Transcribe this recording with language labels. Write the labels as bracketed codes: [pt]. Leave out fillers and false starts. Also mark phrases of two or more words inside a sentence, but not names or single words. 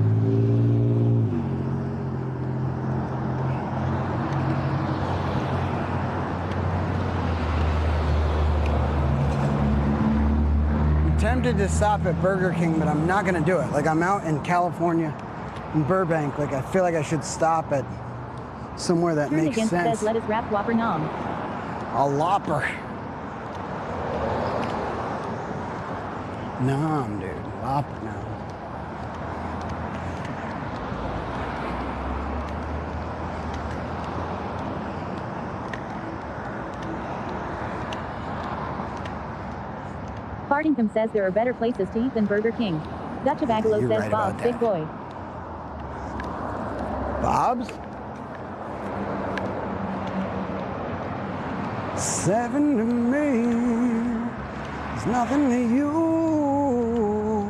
[en] I'm tempted to stop at Burger King, but I'm not gonna do it. Like, I'm out in California, in Burbank. Like, I feel like I should stop at somewhere that Turned makes Against sense. says let us wrap Whopper Nom. A Lopper. Nom, dude. Lopper nom. Fartington says there are better places to eat than Burger King. Dutch Bagalo You're says right Bob's about big that. boy. Bob's? 7 to me is nothing to you.